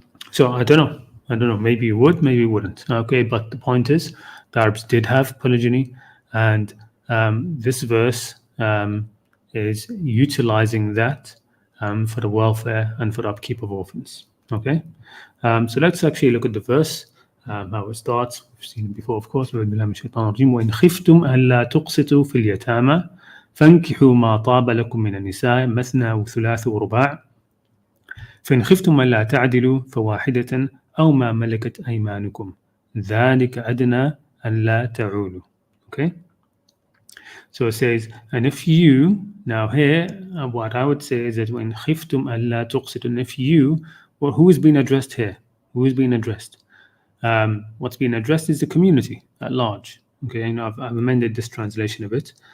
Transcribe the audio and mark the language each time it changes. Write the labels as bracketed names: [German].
[English] So I don't know. Maybe you would, maybe you wouldn't. Okay, but the point is, the Arabs did have polygyny, and this verse is utilizing that for the welfare and for the upkeep of orphans. Okay, so let's actually look at the verse, how it starts. We've seen it before, of course. [Arabic] وَإِنْ خِفْتُمْ أَلَّا تُقْسِطُوا فِي الْيَتَامَى فَانكِحُوا مَا طَابَ لَكُم مِّنَ النِّسَاءِ مَثْنَى وَثُلَاثَ وَرُبَاعَ فإن خفتم ألا تعدلوا فواحدة أو ما ملكت أيمانكم ذلك أدنى ألا تعولوا. [English] Okay, so it says, and if you, now here what I would say is that when [Arabic] خفتم ألا تقسطوا, [English] and if you, well, who is being addressed here? Who is being addressed? What's being addressed is the community at large. Okay, I've amended this translation a bit.